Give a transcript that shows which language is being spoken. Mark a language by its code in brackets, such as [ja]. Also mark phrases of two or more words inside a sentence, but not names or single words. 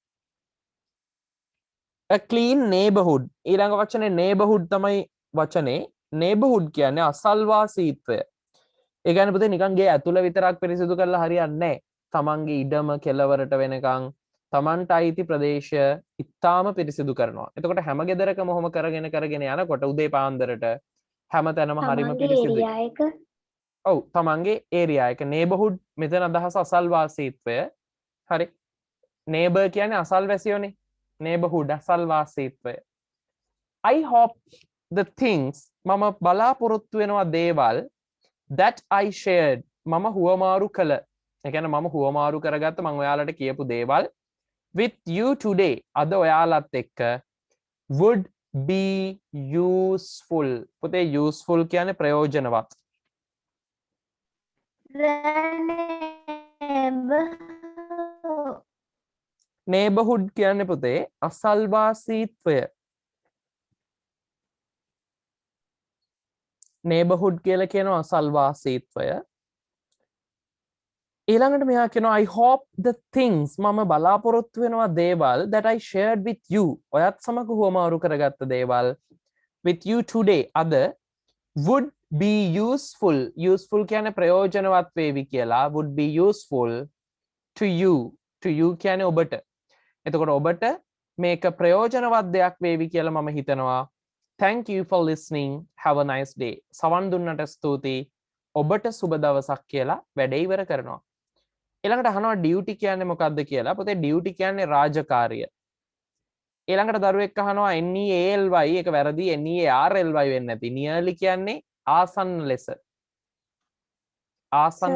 [en] a clean neighborhood. [si] ඊළඟ වචනේ neighborhood තමයි වචනේ. neighborhood කියන්නේ අසල්වාසීත්වය. ඒ කියන්නේ පුතේ නිකන් ගේ ඇතුළ විතරක් පිරිසිදු කරලා හරියන්නේ නැහැ. තමන්ගේ ඉඩම කෙලවරට වෙනකන් තමන්ට අයිති ප්‍රදේශය ඉතාම පිරිසිදු කරනවා. එතකොට හැම ගෙදරකම ඔහොම කරගෙන යනකොට උදේ පාන්දරට හැම තැනම හරිම තමන්ගේ පිරිසිදුයි. ඒරියා එක ඔව් තමන්ගේ ඒරියා එක නේබර්හුඩ් මෙතන අදහස අසල්වාසීත්වය. හරි. නේබර් කියන්නේ අසල්වැසියෝනේ. neighborhood අසල්වාසීත්වය. [en] I hope the things [si] මම බලාපොරොත්තු වෙනවා දේවල් [en] that I shared [si] මම හුවමාරු කළ. ඒ කියන්නේ මම හුවමාරු කරගත්ත මම ඔයාලට කියපු දේවල් [en] with you today [si] අද ඔයාලත් එක්ක [en] would be useful. [si] පුතේ useful කියන්නේ ප්‍රයෝජනවත්. neighborhood කියන්නේ පුතේ අසල්වාසීත්වය. neighborhood කියලා කියනවා අසල්වාසීත්වය. ඊළඟට මෙයා කියනවා [en] I hope the things [si] මම බලාපොරොත්තු වෙනවා දේවල් [en] that I shared with you [si] ඔයත් සමග හුවමාරු කරගත්ත දේවල් [en] with you today [si] අද [en] would be useful. [si] useful කියන්නේ ප්‍රයෝජනවත් වේවි කියලා. [en] would be useful to you. to you [si] කියන්නේ ඔබට. එතකොට ඔබට මේක ප්‍රයෝජනවත් දෙයක් වේවි කියලා මම හිතනවා. [en] Thank you for listening. Have a nice day. [si] සවන් දුන්නට ස්තුතියි. ඔබට සුබ දවසක් කියලා වැඩේ ඉවර කරනවා. ඊළඟට අහනවා ඩියුටි කියන්නේ මොකක්ද කියලා. පුතේ ඩියුටි කියන්නේ රාජකාරිය. ඊළඟට දරුවෙක් අහනවා NEALY එක වැරදි NEARLY වෙන්නේ නැති. nearly කියන්නේ ආසන්න ලෙස. ආසන්න